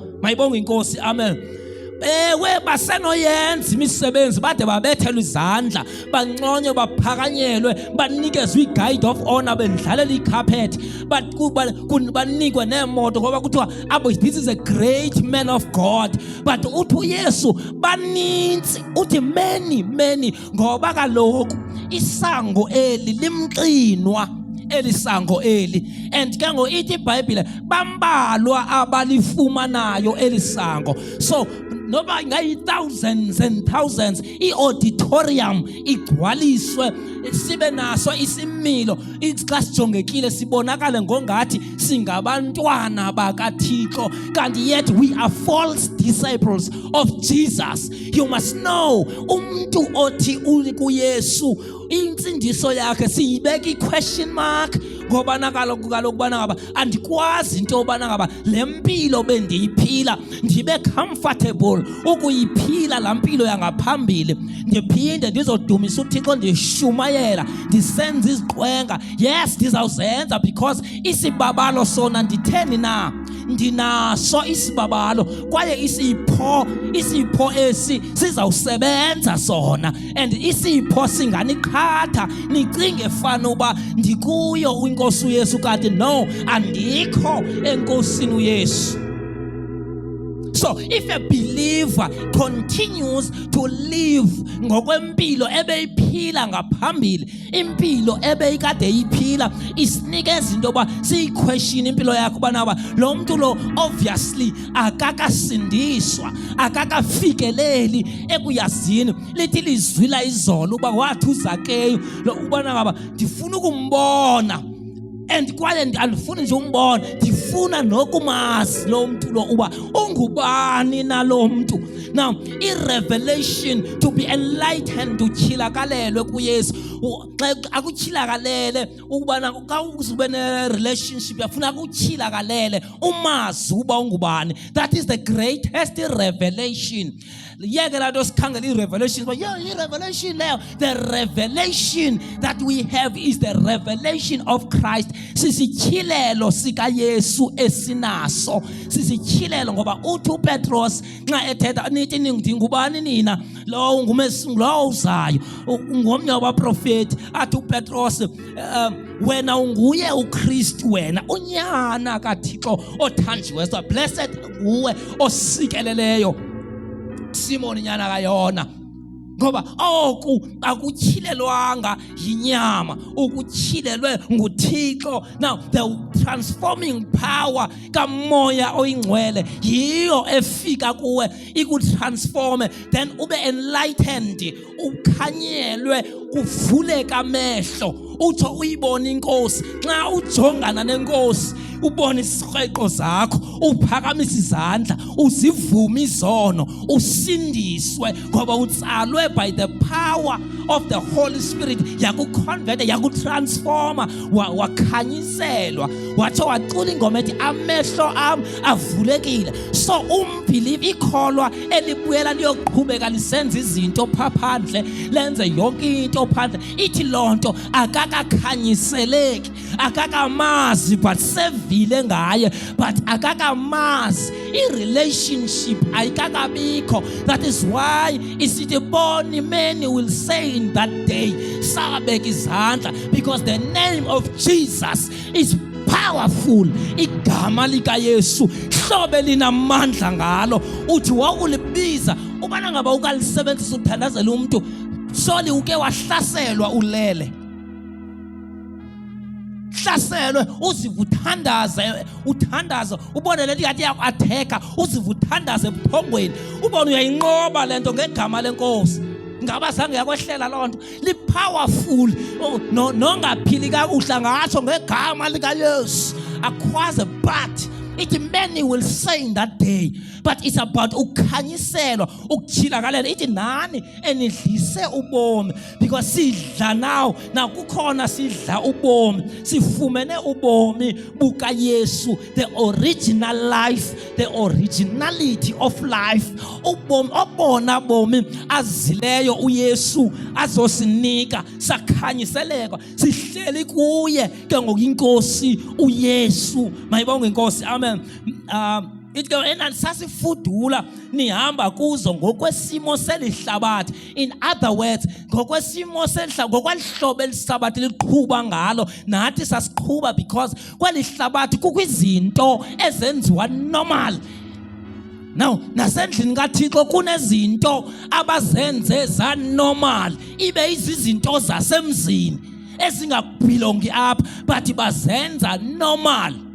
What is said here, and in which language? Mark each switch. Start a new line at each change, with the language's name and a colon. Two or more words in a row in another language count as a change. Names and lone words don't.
Xhosa: Mayibonge inkosi. Amen. Ewe basenoyenza imisebenzi bade babethelwe izandla banconywe baphakanyelwe banikezwe i-
English: guide of honor
Xhosa: bendlalela icarpet but banikwe nemoto ngoba kuthiwa abo
English: this is a great man of God.
Xhosa: But uthi uYesu banintsi uthi many ngoba kaloku isango eli limqinwa elisango eli and ke ngo ithi iBhayibhile bambalwa abalifumanayo elisango. So noba ngayi
English: thousands and thousands
Xhosa: i-auditorium igcwaliswe sibe naso isimilo xa sijongekile sibonakale ngongathi singabantwana bakaThixo kanti
English: yet we are false disciples of Jesus. You must know
Xhosa: umuntu othi kuYesu insindiso yakhe siyibeka i-question mark ngoba kaloku bana ngaba andikwazi into yobana ngaba le mpilo bendiyiphila ndibe comfortable ukuyiphila la mpilo yangaphambili ndiphinde ndizodumisa uThixo ndishumayela ndisenza iziqwenga. Yes ndizawuzenza because isibabalo sona nditheni na ndinaso isibabalo kwaye isipho esi sizawusebenza sona and isipho singaniqhatha nicinge fana uba ndikuyo inkosi uYesu kanti no andikho enkosini uYesu.
English: So if a believer continues to live
Xhosa: ngokwempilo ebeyiphila ngaphambili, impilo ebeyikade iphila, isinikeza into yoba siyiquestion impilo yakho banaba lo muntu lo obviously akakasindiswa, akakafikeleli ekuyazini. Lithi lizwila izolo uba wathi uZakeyu lo ubona ngaba ndifuna ukumbona, and kwaye andifuni nje umbona, ndifuna nokumazi lo muntu lo uba ungubani na lo muntu.
English: Now i-revelation, to be enlightened,
Xhosa: uchilakalelwe kuYesu, akuchilakalele ukubana xa uzube ne-relationship yafuna akuchilakalele umazi uba ungubani.
English: That is the greatest revelation.
Xhosa: Yeke la nto sikhangela
English: i-revelation, but yeah, i-revelation leyo, the revelation that we have is the revelation of Christ.
Xhosa: Sisityhilelo sikaYesu esinaso, sisityhilelo ngoba uthi uPetros nxa ethetha nithi ndingubani nina, lo ngulo uzayo, ngomnye wabaprofeti, athi uPetros wena unguye uKristu, wena unyana kaThixo othanjiweyo.
English: So blessed
Xhosa: nguwe osikeleleyo Simon nyana kayona, ngoba oku akutyhilelwanga yinyama, ukutyhilelwe nguThixo.
English: Now the transforming power
Xhosa: kaMoya Oyingcwele yiyo efika kuwe ikutransforme, then ube enlightened, ukhanyelwe, kuvuleka amehlo, uthi uyibona inkosi. Nxa ujongana nenkosi ubona isikrweqo zakho, uphakamisa izandla, uzivuma izono, usindiswe ngoba utsalwe
English: by the power of the Holy Spirit.
Xhosa: Yakuconvert, yakutransforma, wakhanyiselwa, watsho wacula ingoma ethi amehlo am avulekile. So umbelieve, ikholwa elibuyela liyoqhubeka lisenza izinto phaphandle, lenze yonke into phandle, ithi lonto akakakhanyiseleki, akakamazi, but sevile ngaye, but akakamazi, i-relationship ayikakabikho.
English: That is why
Xhosa: isithi boni
English: many will say in that day,
Xhosa: sabeka izandla,
English: because the name of Jesus is powerful.
Xhosa: Igama likaYesu hlobe linamandla ngalo, uthi wakulibiza ubana ngaba ukalisebenzisa ukuthandazela umuntu, soli uke wahlaselwa ulele, hlaselwe uzivuthandaze, uthandaza, ubone lento ngathi yaku-atheka, uzivuthandaze ebuthongweni, ubone uyayinqoba lento ngegama lenkosi. Ngaba zange yakwehlela loo nto, li-powerful. Nongaphili kakuhle ngatsho ngegama likaYesu akhwaze, but ithi
English: many will say in that day, but it's about
Xhosa: ukhanyiselwa, ukutyhilakalela. Ithi nani enidlise ubomi, because sidla now kukhona sidla ubomi, sifumene ubomi bukaYesu,
English: the original life, the originality of life,
Xhosa: ubomi obona bomi azileyo uYesu azosinika, sakhanyiseleka, sihleli kuye ke ngokuyinkosi uYesu. Mayibonge inkosi, amen. Ithi ke sasifudula nihamba kuzo ngokwesimo selihlabathi.
English: In other words,
Xhosa: ngokwesimo selihlabathi, ngokwalihlobo elihlabathi liqhuba ngalo, nathi sasiqhuba, because kweli hlabathi kukho izinto ezenziwa normal. Now nasendlini kaThixo kunezinto abazenze za normal, ibe izizinto zasemzini ezingabelongi apha, but bazenza normal.